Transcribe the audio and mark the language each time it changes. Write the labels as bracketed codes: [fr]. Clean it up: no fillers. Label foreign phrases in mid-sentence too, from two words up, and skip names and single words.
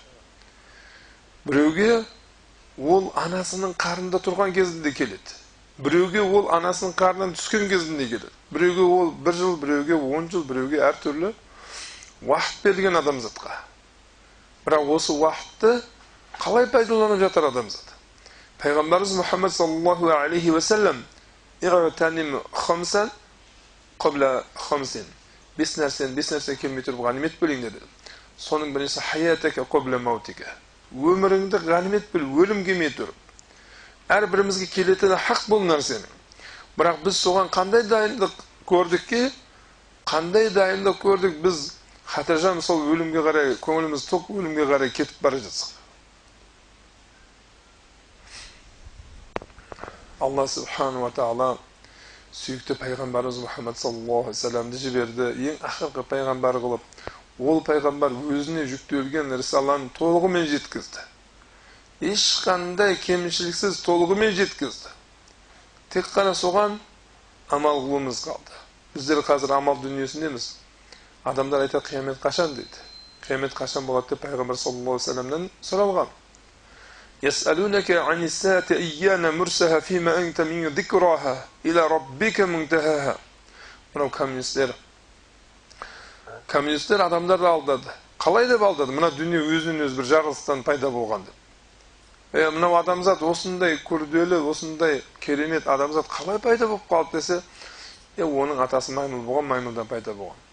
[kk] Біреуге ол анасының қарнында тұрған кезінде келеді. Біреуге ол анасының қарнынан түскен кезінде келеді. Біреуге ол 1 жыл, біреуге 10 жыл, біреуге әртүрлі уақыт берілген адамзатқа. Бірақ осы уақытты қалай пайдаланып жатыр адамзат? Пайғамбарымыз Мұхаммад [ar] صلى الله عليه وسلم اغتنم خمسا قبل خمس. [kk] 5 нәрсе келмей тұрып ғанимет білің деді. Соның біріншісі [ar] حياتك قبل موتك. [kk] Өміріңді ғанимет біл, өлім келмей тұрып. Әрбірімізге келетіні хақ бұл нәрсенің. Бірақ біз соған қандай дайындық көрдік біз хатажан сол өлімге қарай, көңіліміз тоқ өлімге қарай кетіп бара жатсақ. Алла [ar] سبحانه وتعالى [kk] сүйікті пайғамбарымыз Мұхаммад [ar] صلى الله عليه وسلم [kk] жіберді, ең ақырғы пайғамбар қылып. Ол пайғамбар өзіне жүктелген рисаланы толығымен жеткізді. Ешқандай кемшіліксіз толығымен жеткізді. Тек қана соған амал қылуымыз қалды. Біздер қазір амал дүниесіндеміз. Адамдар айтады, қиямет қашан дейді. Қиямет қашан болады деп пайғамбар [ar] صلى الله عليه وسلم [kk] сұралған. [ar] يسألونك عن الساعة أيان مرساها فيم أنت من ذكراها إلى ربك منتهاها. [kk] Мынау коммунистер адамдарды алдады. Қалай деп алдады? Мына дүние өзінен өзі бір жарылыстан пайда болған деп. Мынау адамзат осындай күрделі, осындай керемет адамзат қалай пайда болып қалды десе, оның атасы маймыл болған, маймылдан пайда болған.